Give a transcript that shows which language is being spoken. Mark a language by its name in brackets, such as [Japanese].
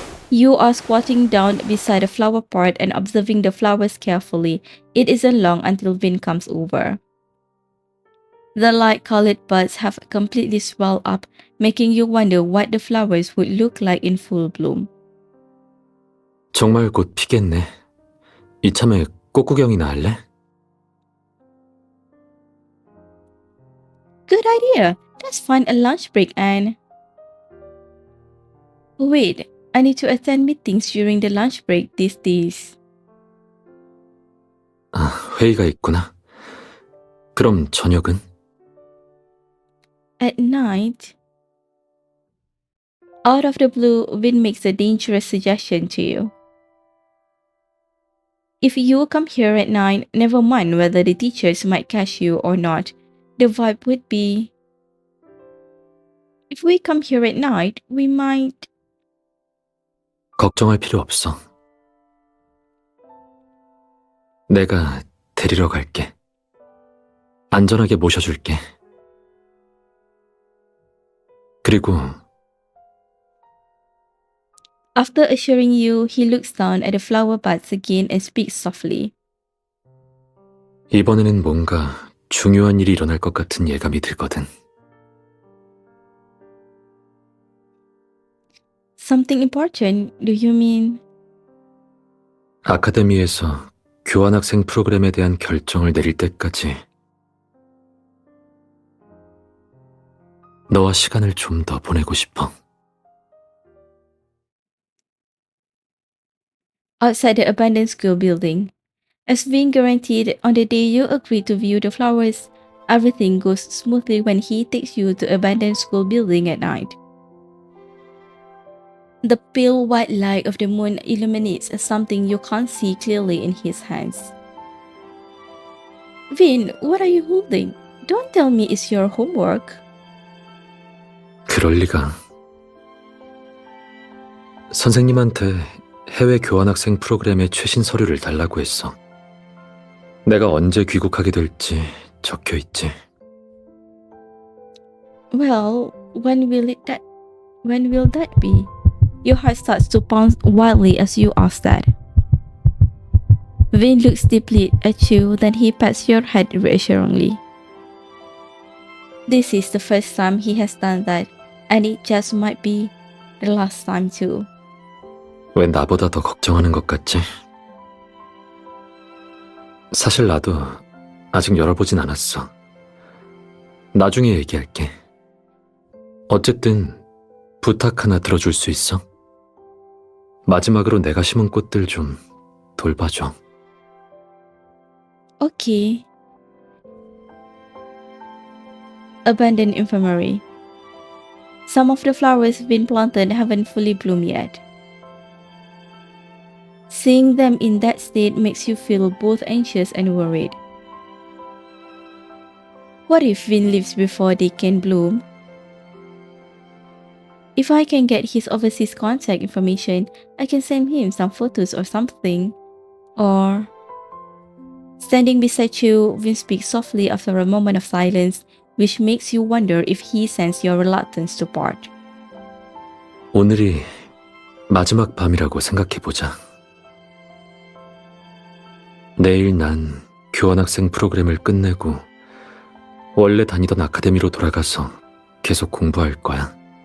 [English] You are squatting down beside a flower pot and observing the flowers carefully. It isn't long until Vin comes over. The light-colored buds have completely swelled up, making you wonder what the flowers would look like in full bloom. [Korean] 정말 곧 피겠네. 이참에 꽃구경이나 할래? [English] Good idea. Let's find a lunch break and... Wait, I need to attend meetings during the lunch break these days. [Korean] 아, 회의가 있구나. 그럼 저녁은? [English] At night... Out of the blue, Vin makes a dangerous suggestion to you. If you come here at 9, never mind whether the teachers might catch you or not. The vibe would be... If we come here at night, we might... [Korean] 걱정할 필요 없어. 내가 데리러 갈게. 안전하게 모셔줄게. 그리고 [English] After assuring you, he looks down at the flower buds again and speaks softly. [Korean] 이번에는 뭔가 중요한 일이 일어날 것 같은 예감이 들거든. [English] Something important, do you mean? [Korean] 아카데미에서 교환학생 프로그램에 대한 결정을 내릴 때까지 너와 시간을 좀 더 보내고 싶어. [English] Outside the abandoned school building. As being guaranteed on the day you agree to view the flowers, everything goes smoothly when he takes you to abandoned school building at night. The pale white light of the moon illuminates something you can't see clearly in his hands. Vin, what are you holding? Don't tell me it's your homework. [Korean] 그럴 리가. 선생님한테 해외 교환학생 프로그램의 최신 서류를 달라고 했어. 내가 언제 귀국하게 될지 적혀 있지. [English] Well, when will that be? Your heart starts to pound wildly as you ask that. Vin looks deeply at you, then he pats your head reassuringly. This is the first time he has done that, and it just might be the last time too. [Korean] 왜 나보다 더 걱정하는 것 같지? 사실 나도 아직 열어보진 않았어. 나중에 얘기할게. 어쨌든 부탁 하나 들어줄 수 있어? 마지막으로 내가 심은 꽃들 좀 돌봐줘. [English] Okay. Abandoned infirmary. Some of the flowers Vin planted haven't fully bloomed yet. Seeing them in that state makes you feel both anxious and worried. What if Vin leaves before they can bloom? If I can get his overseas contact information, I can send him some photos or something. Or... Standing beside you, Vin speaks softly after a moment of silence, which makes you wonder if he sensed your reluctance to part. [Korean] 오늘이 마지막 밤이라고 생각해보자. 내일 난 교환학생 프로그램을 끝내고 원래 다니던 아카데미로 돌아가서 계속 공부할 거야.